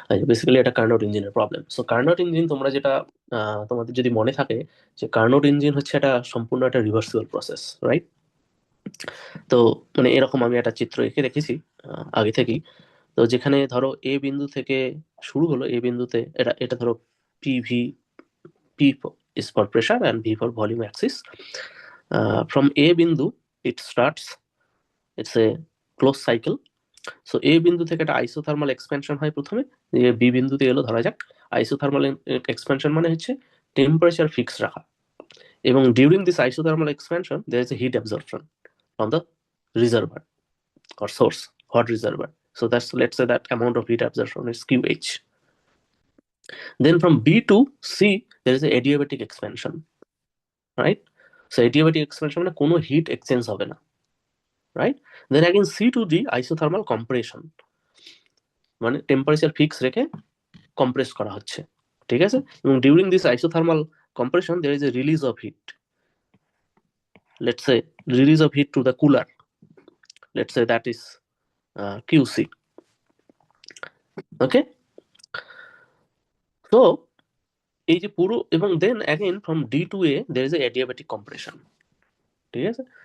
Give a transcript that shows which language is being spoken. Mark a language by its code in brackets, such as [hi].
[bn] Basically এটা Carnot ইঞ্জিনের problem. So Carnot engine তোমরা যেটা তোমাদের যদি মনে থাকে, যে কার্নোট ইঞ্জিন হচ্ছে একটা সম্পূর্ণ একটা রিভার্সিবল প্রসেস, রাইট? তো মানে এরকম আমি একটা চিত্র এঁকে রেখেছি আগে থেকেই। তো যেখানে ধরো এ বিন্দু থেকে শুরু হলো, এ বিন্দুতে এটা এটা ধরো PV, P [en] is for pressure and V for volume axis. From A bindu it starts, it's a closed cycle. [bn] So এ বিন্দু থেকে একটা আইসোথার্মাল এক্সপেনশন হয় প্রথমে, যে বি বিন্দুতে এলো ধরা যাক। [en] isothermal expansion [bn] মানে হচ্ছে টেম্পারেচার ফিক্স রাখা, এবং [en] During this isothermal expansion there is a heat absorption from the reservoir or source, hot reservoir. So that's, let's say that amount of heat absorption is QH. Then from B to C there is a adiabatic expansion, right? [bn] So adiabatic expansion মানে কোনো hit exchange হবে না, right? Then again [en] C to D isothermal compression, [bn] মানে temperature fix রেখে compress করা হচ্ছে, ঠিক আছে? [en] এবং during this isothermal compression there is a release of heat, let's say release of heat to the cooler, let's say that is QC. Okay, [bn] তো এই যে পুরো, এবং [en] then again from D to A there is a adiabatic compression, [bn] ঠিক আছে?